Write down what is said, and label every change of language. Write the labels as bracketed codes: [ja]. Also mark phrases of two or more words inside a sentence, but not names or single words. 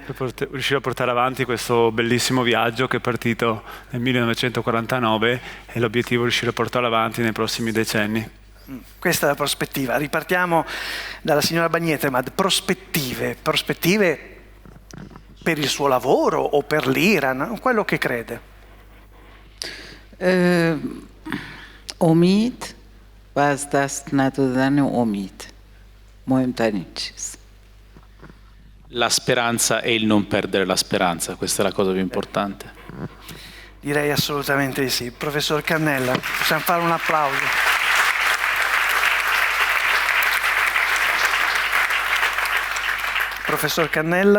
[it] Per riuscire a portare avanti questo bellissimo viaggio che è partito nel 1949 e l'obiettivo è riuscire a portarlo avanti nei prossimi decenni. Questa è la prospettiva. Ripartiamo dalla signora Bagnete, ma prospettive per il suo lavoro o per l'Iran, quello che crede. [fa] امید و از دست ندادن امید مهمترین چیز. [it] La speranza e il non perdere la speranza, questa è la cosa più importante. Direi assolutamente di sì. Professor Cannella, possiamo fare un applauso. Professor Cannella?